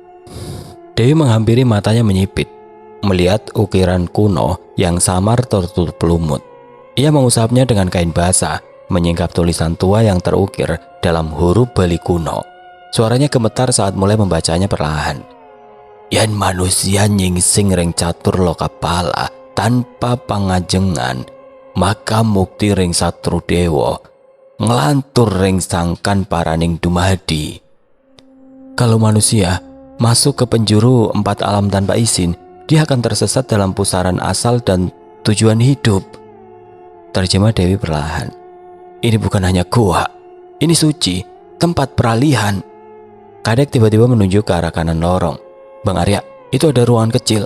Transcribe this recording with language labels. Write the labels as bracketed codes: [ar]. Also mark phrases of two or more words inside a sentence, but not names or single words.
[id] Dewi menghampiri, matanya menyipit, melihat ukiran kuno yang samar tertutup lumut. Ia mengusapnya dengan kain basah, menyingkap tulisan tua yang terukir dalam huruf Bali kuno. Suaranya gemetar saat mulai membacanya perlahan. [ban] Yen manusia nyingsing ring catur loka pala tanpa pangajengan, maka mukti ring satru dewa, ngelantur ring sangkan paraning dumadi. [id] Kalau manusia masuk ke penjuru 4 alam tanpa izin, dia akan tersesat dalam pusaran asal dan tujuan hidup. Terjemah Dewi perlahan. Ini bukan hanya gua, ini suci, tempat peralihan. Kadek tiba-tiba menunjuk ke arah kanan lorong. Bang Arya, itu ada ruangan kecil.